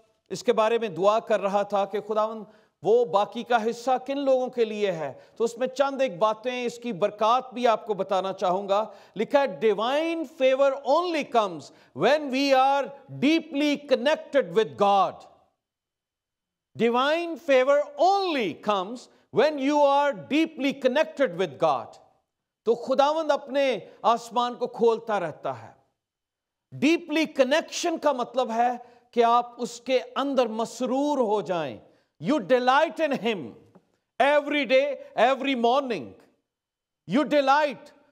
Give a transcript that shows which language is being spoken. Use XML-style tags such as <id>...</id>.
<ur>اس کے بارے میں دعا کر رہا تھا کہ خداوند وہ باقی کا حصہ کن لوگوں کے لیے ہے، تو اس میں چند ایک باتیں، اس کی برکات بھی آپ کو بتانا چاہوں گا۔ لکھا ہے</ur> <en>Divine favour only comes when we are deeply connected with God. Divine favor only comes when you are deeply connected with God.</en> <ur>تو خداوند اپنے آسمان کو کھولتا رہتا ہے۔ ڈیپلی کنیکشن کا مطلب ہے کہ آپ اس کے اندر مسرور ہو جائیں۔</ur> <en>You delight in him every day, every morning. You delight</en>